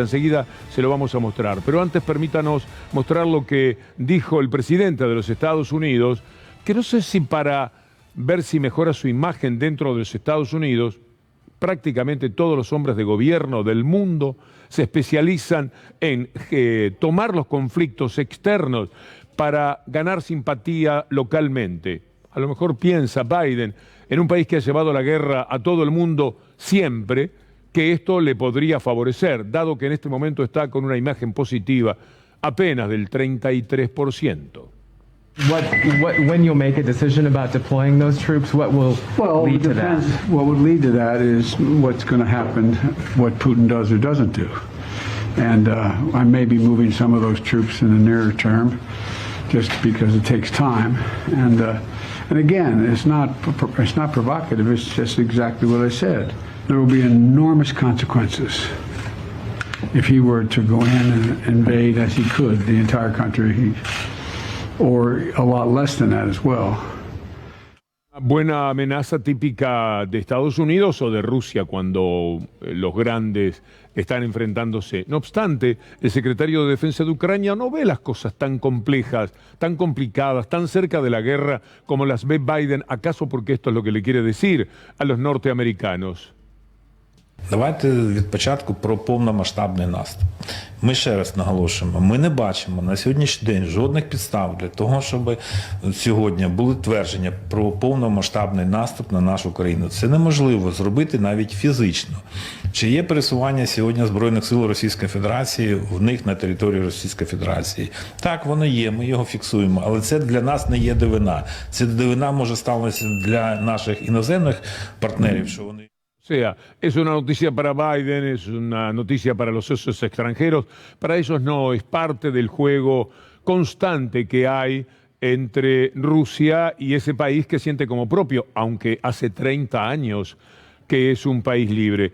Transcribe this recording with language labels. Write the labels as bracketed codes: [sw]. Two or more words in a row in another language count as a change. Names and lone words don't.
[es] Enseguida se lo vamos a mostrar. Pero antes permítanos mostrar lo que dijo el presidente de los Estados Unidos, que no sé si para ver si mejora su imagen dentro de los Estados Unidos, prácticamente todos los hombres de gobierno del mundo se especializan en tomar los conflictos externos para ganar simpatía localmente. A lo mejor piensa Biden, en un país que ha llevado la guerra a todo el mundo siempre, que esto le podría favorecer, dado que en este momento está con una imagen positiva apenas del 33%. [en] When you make a decision about deploying those troops, what will lead to that? What would lead to that is what's going to happen, what Putin does or doesn't do. And I may be moving some of those troops in the nearer term, just because it takes time. And again, it's not provocative. It's just exactly what I said. There will be enormous consequences if he were to go in and invade, as he could, the entire country. Or a lot less than that as well. [es] Buena amenaza típica de Estados Unidos o de Rusia cuando los grandes están enfrentándose. No obstante, el secretario de Defensa de Ucrania no ve las cosas tan complejas, tan complicadas, tan cerca de la guerra como las ve Biden, acaso porque esto es lo que le quiere decir a los norteamericanos. [uk] Давайте від початку про повномасштабний наступ. Ми ще раз наголошуємо, ми не бачимо на сьогоднішній день жодних підстав для того, щоб сьогодні були твердження про повномасштабний наступ на нашу країну. Це неможливо зробити навіть фізично. Чи є пересування сьогодні Збройних сил Російської Федерації в них на території Російської Федерації? Так, воно є, ми його фіксуємо, але це для нас не є дивина. Це дивина може статися для наших іноземних партнерів, що вони... [es] O sea, es una noticia para Biden, es una noticia para los socios extranjeros. Para ellos no, es parte del juego constante que hay entre Rusia y ese país que siente como propio, aunque hace 30 años que es un país libre.